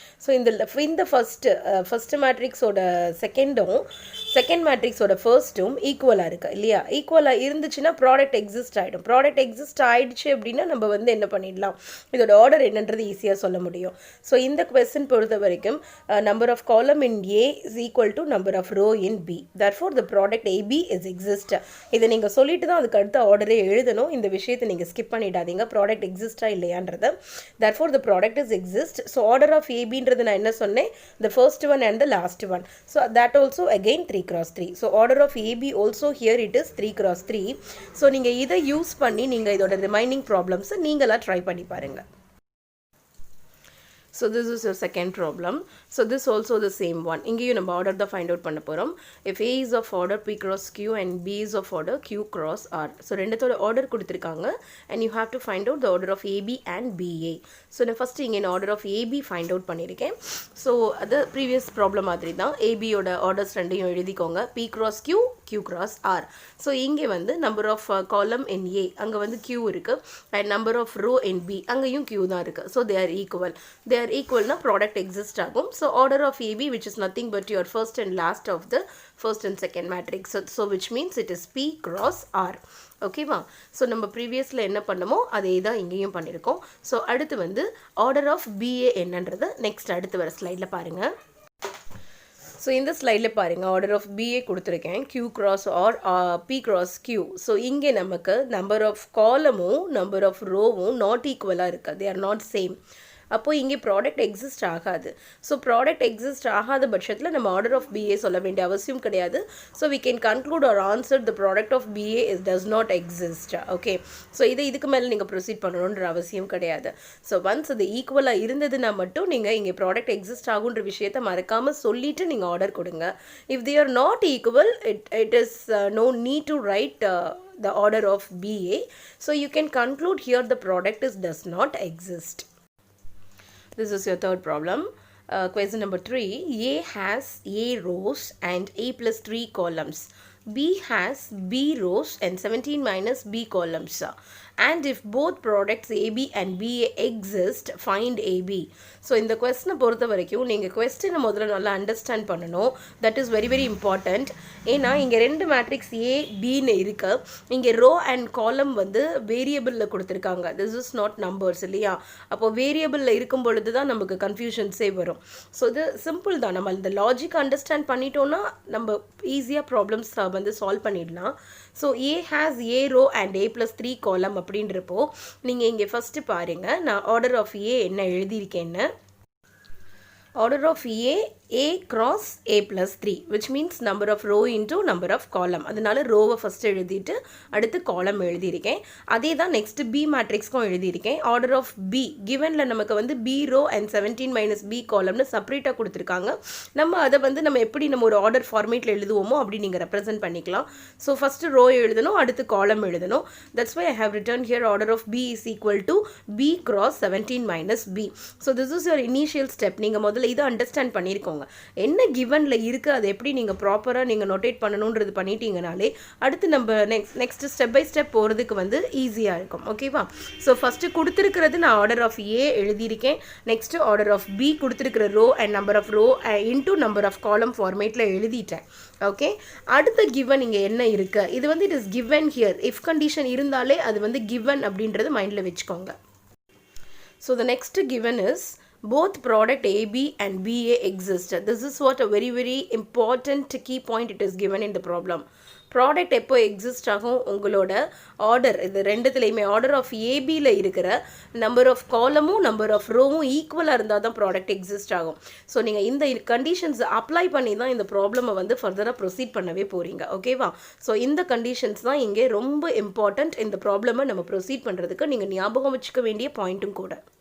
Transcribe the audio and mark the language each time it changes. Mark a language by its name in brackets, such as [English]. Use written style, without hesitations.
[Tamil] So இந்த first மேட்ரிக்ஸோட second மேட்ரிக்ஸோட ஃபர்ஸ்ட்டும் ஈக்குவலாக இருக்குது இல்லையா? ஈக்குவலாக இருந்துச்சுன்னா ப்ராடக்ட் எக்ஸிஸ்ட் ஆகிடும். ப்ராடக்ட் எக்ஸிஸ்ட் ஆகிடுச்சு அப்படின்னா நம்ம வந்து என்ன பண்ணிடலாம், இதோட ஆர்டர் என்னன்றது ஈஸியாக சொல்ல முடியும். [English] so [Tamil] இந்த கொஸ்டின் பொறுத்த வரைக்கும் [English] Number of column in A is equal to number of row in B. Therefore, the product AB is exist. [Tamil] இதை நீங்கள் சொல்லிட்டு தான் அதுக்கு அடுத்த ஆர்டரே எழுதணும். இந்த விஷயத்தை நீங்கள் ஸ்கிப் பண்ணிடாதீங்க, ப்ராடக்ட் எக்ஸிஸ்டா இல்லையான்றது. [English] Therefore, the product is exist. So, order of ABன்றது [Tamil] நான் என்ன சொன்னேன், [English] the first one and the last one. So, that also again 3x3. So, order of AB also here it is 3x3. [Tamil] So, நீங்கள் இதை use பண்ணி நீங்கள் இதோட remaining ப்ராப்ளம்ஸை நீங்களாக try பண்ணி பாருங்கள். [English] So this is your second problem. So this also the same one. [Tamil] இங்கேயும் நம்ம order தான் find out பண்ண போகிறோம். [English] If A is of order P cross Q and B is of order Q cross R. So [Tamil] ரெண்டுத்தோட order கொடுத்துருக்காங்க [English] and you have to find out the order of AB and BA. [Tamil] So நான் first இங்கே order of AB find out பண்ணியிருக்கேன். So அது previous problem மாதிரி தான். AB யோட orders ரெண்டையும் எழுதிக்கோங்க. [English] P cross Q, Q cross R. So இங்கே வந்து number of column in A [Tamil] அங்கே வந்து Q இருக்கு [English] and number of row in B [Tamil] அங்கேயும் Q தான் இருக்கு. [English] So they are equal. They are equal [Tamil] na product exist agum. [English] So order of AB which is nothing but your first and last of the first and second matrix. So which means it is P cross R. Okay va? [Tamil] So நம்ம previously என்ன பண்ணமோ அதே தான் இங்கேயும் பண்ணிருக்கோம். So அடுத்து வந்து order of BA என்னன்றது next அடுத்து வர ஸ்லைட்ல பாருங்க. ஸோ இந்த ஸ்லைடில் பாருங்கள், ஆர்டர் ஆஃப் பிஏ கொடுத்துருக்கேன், Q cross or P cross Q. So இங்கே நமக்கு நம்பர் ஆஃப் காலமும் நம்பர் ஆஃப் ரோவும் நாட் ஈக்குவலாக இருக்குது, தே ஆர் நாட் சேம். அப்போது இங்கே ப்ராடக்ட் எக்ஸிஸ்ட் ஆகாது. ஸோ ப்ராடக்ட் எக்ஸிஸ்ட் ஆகாத பட்சத்தில் நம்ம ஆர்டர் ஆஃப் பிஏ சொல்ல வேண்டிய அவசியம் கிடையாது. [English] So we can conclude or answer the product of BA does not exist. [Tamil] Okay, so இதுக்கு மேலே நீங்கள் ப்ரொசீட் பண்ணணுன்ற அவசியம் கிடையாது. ஸோ ஒன்ஸ் அது ஈக்குவலாக இருந்ததுன்னா மட்டும் நீங்கள் இங்கே ப்ராடக்ட் எக்ஸிஸ்ட் ஆகுன்ற விஷயத்தை மறக்காமல் சொல்லிவிட்டு நீங்கள் ஆர்டர் கொடுங்க. [English] If they are not equal, it is no need to write the order of BA. So you can conclude here the product does not exist. This is your third problem. Question number 3. A has A rows and A plus 3 columns. B has B rows and 17 minus B columns. And if both products AB and BA exist, find AB. [Tamil] So இந்த கொஸ்டினை பொறுத்த வரைக்கும் நீங்கள் கொஸ்டினை முதல்ல நல்லா understand பண்ணணும். [English] That is very very important. [Tamil] ஏன்னா இங்கே 2 மேட்ரிக்ஸ் ஏ பின்னு இருக்கு. இங்கே ரோ அண்ட் காலம் வந்து வேரியபிளில் கொடுத்துருக்காங்க. [English] this is not numbers [Tamil] இல்லையா? அப்போது வேரியபிளில் இருக்கும் பொழுது தான் நமக்கு கன்ஃபியூஷன்ஸே வரும். ஸோ இது சிம்பிள் தான். நம்ம இந்த லாஜிக் அண்டர்ஸ்டாண்ட் பண்ணிட்டோன்னா நம்ம ஈஸியாக ப்ராப்ளம்ஸ் வந்து சால்வ் பண்ணிடலாம். [English] so A has a row and A plus 3 column [Tamil] அப்படின்றப்போ நீங்கள் இங்கே ஃபஸ்ட்டு பாருங்கள், நான் ஆர்டர் ஆஃப் ஏ என்ன எழுதியிருக்கேன்னு. [English] Order of A cross A plus 3 which means number of row into number of column. [Tamil] அதனால ரோவை ஃபஸ்ட் எழுதிட்டு அடுத்து காலம் எழுதியிருக்கேன். அதே தான் நெக்ஸ்ட் பி மேட்ரிக்ஸ்க்கும் எழுதியிருக்கேன். ஆர்டர் ஆஃப் பி கிவனில் நமக்கு வந்து B row and 17 minus B காலம்னு செப்பரேட்டாக கொடுத்துருக்காங்க. நம்ம அதை வந்து நம்ம எப்படி நம்ம ஒரு ஆர்டர் ஃபார்மேட்டில் எழுதுவோமோ அப்படி நீங்கள் ரெப்ரசென்ட் பண்ணிக்கலாம். [English] so [Tamil] ஃபஸ்ட்டு ரோ எழுதணும், அடுத்து காலம் எழுதணும். [English] That's why I have written here order of B is equal to B cross 17 minus B. So this is your initial step. [Tamil] நீங்கள் முதல்ல இதை அண்டர்ஸ்டாண்ட் பண்ணியிருக்கோங்க. என்ன கிவனில் இருக்குது அதை எப்படி நீங்கள் ப்ராப்பராக நீங்கள் நோட்டேட் பண்ணணுன்றது பண்ணிட்டீங்கனாலே அடுத்து நம்ம நெக்ஸ்ட் ஸ்டெப் பை ஸ்டெப் போகிறதுக்கு வந்து ஈஸியாக இருக்கும். ஓகேவா? ஸோ ஃபஸ்ட்டு கொடுத்துருக்கிறது நான் ஆர்டர் ஆஃப் ஏ எழுதியிருக்கேன். நெக்ஸ்ட்டு ஆர்டர் ஆஃப் பி கொடுத்துருக்கிற row and number of row into number of காலம் ஃபார்மேட்டில் எழுதிட்டேன். ஓகே, அடுத்த கிவன் இங்கே என்ன இருக்குது? இது வந்து [English] It is given here. [Tamil] If condition இருந்தாலே அது வந்து கிவன் அப்படின்றது மைண்டில் வச்சுக்கோங்க. [English] So the next given is both product AB and BA exist. This is what a very very important key point it is given in the problem. [Tamil] Product எப்போ exist ஆகும்? உங்களோட order இது ரெண்டுத்துலேயுமே ஆர்டர் ஆஃப் ஏபியில் இருக்கிற number of காலமும் number of ரோவும் ஈக்குவலாக இருந்தால் தான் product exist ஆகும். ஸோ நீங்கள் இந்த கண்டிஷன்ஸ் அப்ளை பண்ணி தான் இந்த ப்ராப்ளமை வந்து ஃபர்தராக ப்ரொசீட் பண்ணவே போகிறீங்க. ஓகேவா? ஸோ இந்த கண்டிஷன்ஸ் தான் இங்கே ரொம்ப இம்பார்ட்டண்ட். இந்த ப்ராப்ளமை நம்ம ப்ரொசீட் பண்ணுறதுக்கு நீங்கள் ஞாபகம் வச்சுக்க வேண்டிய பாயிண்ட்டும் கூட.